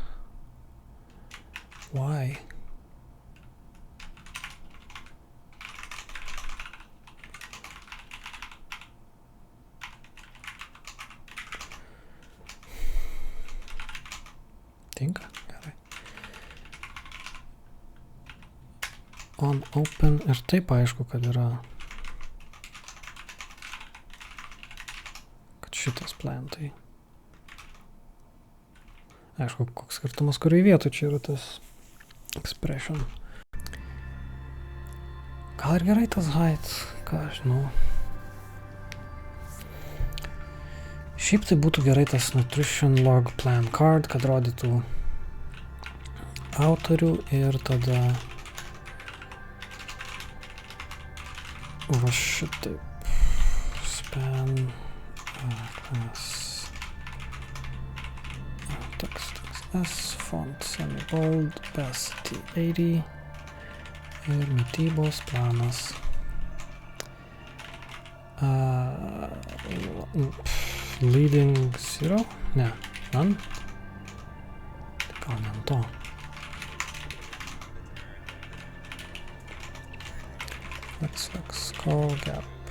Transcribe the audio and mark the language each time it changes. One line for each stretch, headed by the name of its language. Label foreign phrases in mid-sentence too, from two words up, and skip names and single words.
English: Why?
Lithuanian: Tinka? Gerai.
English: On open
Lithuanian: ir taip aišku, kad yra kad šitas plan tai. Aišku, koks skirtumas, kuriai vietoj čia yra tas expression. Gal ir gerai tas height, ką aš žinau. Šiaip tai būtų gerai tas
English: nutrition log plan card,
Lithuanian: kad rodytų autorių ir tada va šitaip
English: span class text S font semi-bold opacity 80
Lithuanian: ir mitybos planas
English: leading 0?
Lithuanian: Ne, none? Gal ne ant to.
English: Let's call gap.